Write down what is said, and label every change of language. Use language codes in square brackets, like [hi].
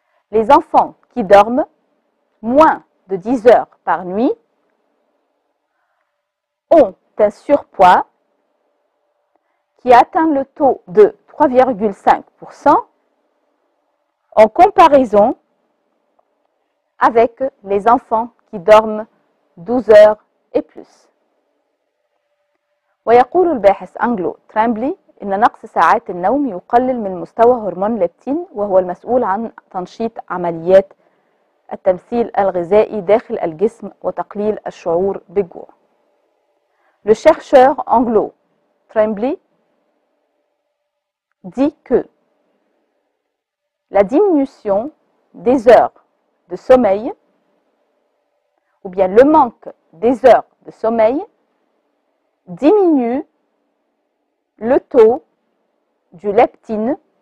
[fr] Les enfants qui dorment moins de 10 heures par nuit ont un surpoids qui atteint le taux de 3,5% en comparaison avec les enfants qui dorment 12 heures et plus. [ar] ويقول الباحث أنجلو ترامبلي إن نقص ساعات النوم يقلل من مستوى هرمون ليبتين وهو المسؤول عن تنشيط عمليات التمثيل الغذائي داخل الجسم وتقليل الشعور بالجوع. [fr] Le chercheur Anglo Tremblay dit que la diminution des heures de sommeil ou bien le manque des heures de sommeil diminue le taux du leptine,